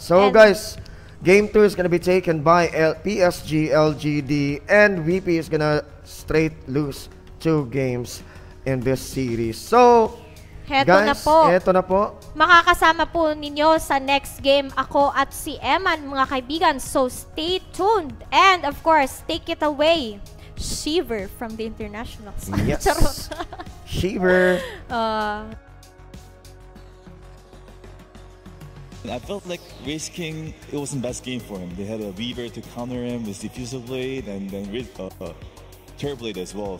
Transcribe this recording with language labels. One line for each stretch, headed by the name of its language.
English: So guys, game 2 is gonna be taken by PSG, LGD, and VP is gonna straight lose 2 games in this series. So,
Filipino: Heto guys, na po. Makakasama po ninyo sa next game ako at si Eman, mga kaibigan.
English: So, stay tuned. And, of course, take it away. Shiver from the Internationals. Yes. Shiver. I felt like Race King, it wasn't best game for him. They had a Weaver to counter him with Diffusal Blade and then Turbo Blade as well.